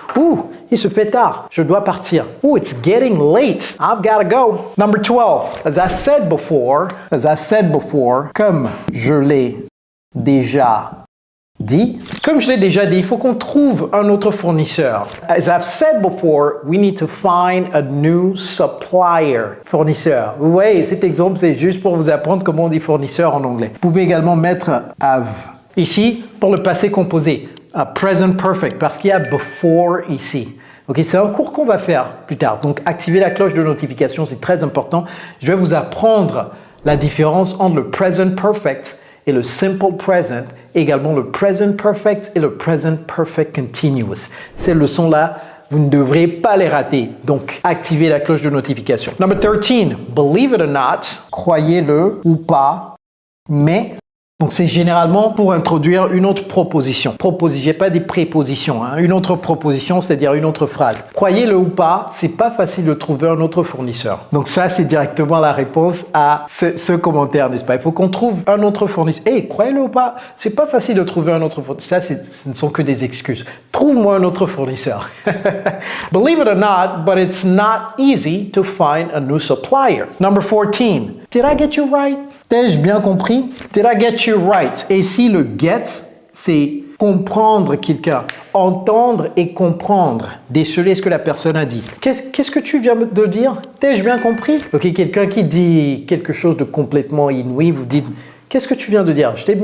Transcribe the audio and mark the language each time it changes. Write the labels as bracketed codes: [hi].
[fr] Ouh, il se fait tard. Je dois partir. [en] Ouh, it's getting late. I've gotta go. Number 12. As I said before, [fr] comme je l'ai déjà dit. Comme je l'ai déjà dit, il faut qu'on trouve un autre fournisseur. [en] As I've said before, we need to find a new supplier. [fr] Fournisseur. Vous voyez, cet exemple, c'est juste pour vous apprendre comment on dit fournisseur en anglais. Vous pouvez également mettre have ici pour le passé composé. Present perfect, parce qu'il y a before ici. Ok, c'est un cours qu'on va faire plus tard. Donc, activez la cloche de notification, c'est très important. Je vais vous apprendre la différence entre le present perfect et le simple present, également le present perfect et le present perfect continuous. Ces leçons-là, vous ne devrez pas les rater. Donc, activez la cloche de notification. [en] Number 13, believe it or not, [fr] croyez-le ou pas, mais... Donc, c'est généralement pour introduire une autre proposition. Proposition, pas des prépositions, hein. Une autre proposition, c'est-à-dire une autre phrase. Croyez-le ou pas, c'est pas facile de trouver un autre fournisseur. Donc, ça, c'est directement la réponse à ce commentaire, n'est-ce pas? Il faut qu'on trouve un autre fournisseur. Hey, croyez-le ou pas, c'est pas facile de trouver un autre fournisseur. Ça, ce ne sont que des excuses. Trouve-moi un autre fournisseur. [en] Believe it or not, but it's not easy to find a new supplier. Number 14. Did I get you right? [fr] T'ai-je bien compris? [en] Did I get you right? [fr] Et ici, le get, c'est comprendre quelqu'un. Entendre et comprendre. Déceler ce que la personne a dit. Qu'est-ce que tu viens de dire? T'ai-je bien compris? Ok, quelqu'un qui dit quelque chose de complètement inouï, vous dites, qu'est-ce que tu viens de dire?